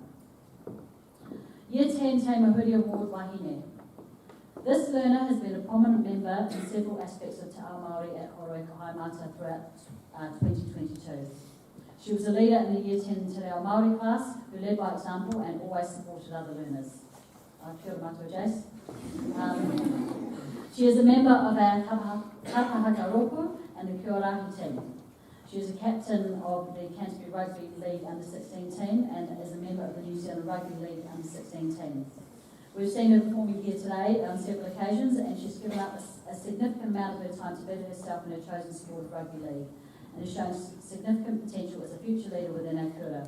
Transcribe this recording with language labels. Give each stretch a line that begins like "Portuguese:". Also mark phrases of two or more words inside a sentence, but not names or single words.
English: Year 10 Te Mahuri Award Wahine. This learner has been a prominent member in several aspects of Te Ao Māori at Horoika Haimata throughout 2022. She was a leader in the Year 10 Te Reo Māori class who led by example and always supported other learners.
Māori: Kia ora mātou, Jace.
English: She is a member of our Kapahaka Roku and the Kiorahi team. She is a captain of the Canterbury Rugby League Under-16 team and is a member of the New Zealand Rugby League Under-16 team. We've seen her performing here today on several occasions and she's given up a significant amount of her time to better herself in her chosen sport of rugby league and has shown significant potential as a future leader within our kura.